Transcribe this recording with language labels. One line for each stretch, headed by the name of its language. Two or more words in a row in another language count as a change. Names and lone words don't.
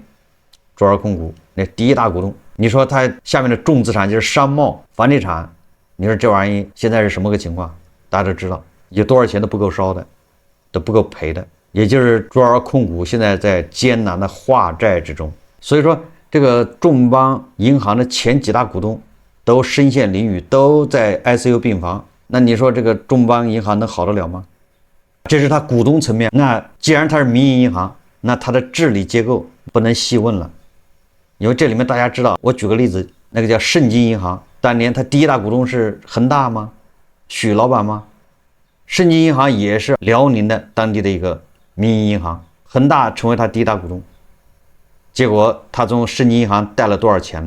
Chinese: 卓爾控股那第一大股東，你說它下面的重資產就是商貿、房地產。你說這玩意現在是什麼個情況？大家都知道，有多少錢都不夠燒的，都不夠賠的。也就是卓爾控股現在在艱難的化債之中。所以說，這個眾邦銀行的前幾大股東都身陷囹圄，都在 ICU 病房。那你說這個眾邦銀行能好得了嗎？這是它股東層面。那既然它是民營銀行，那它的治理結構不能細問了。因為這裡面大家知道，我舉個例子，那個叫盛京銀行。當年他第一大股東是恆大嗎？許老板嗎？盛京銀行也是遼寧的當地的一個民營銀行，恆大成為他第一大股東，結果他從盛京銀行貸了多少錢呢？